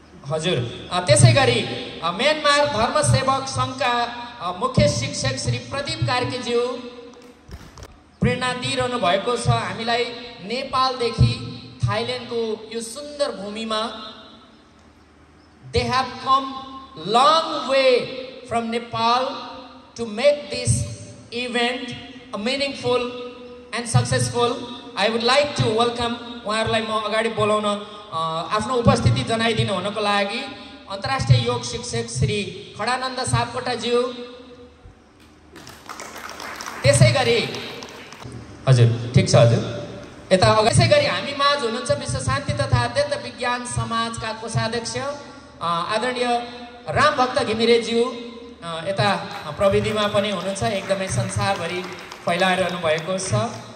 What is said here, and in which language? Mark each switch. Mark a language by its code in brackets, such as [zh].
[ne] हजुर, त्यसैगरी म्यानमार धर्म सेवक सङ्घका मुख्य शिक्षक श्री प्रदीप कार्कीज्यू प्रेरणा दिइरहनु भएको छ हामीलाई नेपालदेखि थाइल्यान्डको यो सुन्दर भूमिमा। [en] They have come long way from Nepal to make this event a meaningful and successful. I would like to welcome [ne] उहाँहरूलाई म अगाडि बोलाउन आफ्नो उपस्थिति जनाइदिनु हुनको लागि अन्तर्राष्ट्रिय योग शिक्षक श्री खडानन्द सापकोटाज्यू। त्यसैगरी हजुर ठिक छ हजुर यता त्यसैगरी हामी माझ हुनुहुन्छ विश्व शान्ति तथा अध्ययन विज्ञान समाजका कोषाध्यक्ष आदरणीय रामभक्त घिमिरेज्यू यता प्रविधिमा पनि हुनुहुन्छ, एकदमै संसारभरि फैलाइरहनु भएको छ।